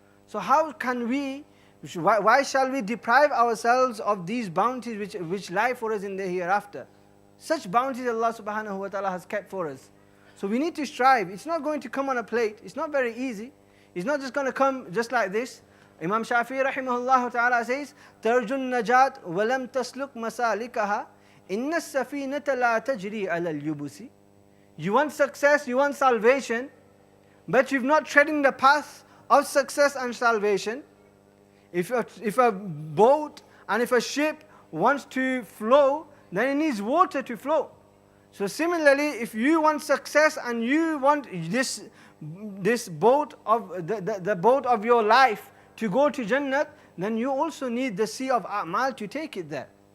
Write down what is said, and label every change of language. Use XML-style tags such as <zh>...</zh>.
<en>So how can we, why shall we deprive ourselves of these bounties which lie for us in the hereafter? Such bounties Allah subhanahu wa ta'ala has kept for us. So we need to strive. It's not going to come on a plate. It's not very easy. It's not just going to come just like this. Imam Shafi'i rahimahullah ta'ala says,</en> <ar>تَرْجُ النَّجَاةِ وَلَمْ تَسْلُكْ مَسَالِكَهَا إِنَّ السَّفِينَةَ لَا تَجْرِي عَلَى الْيُبُسِ.</ar> <en>You want success, you want salvation, but you've not treading the path of success and salvation. If a boat and if a ship wants to flow, then it needs water to flow. So similarly, if you want success and you want this boat of the boat of your life to go to Jannat, then you also need the sea of A'mal to take it there.</en>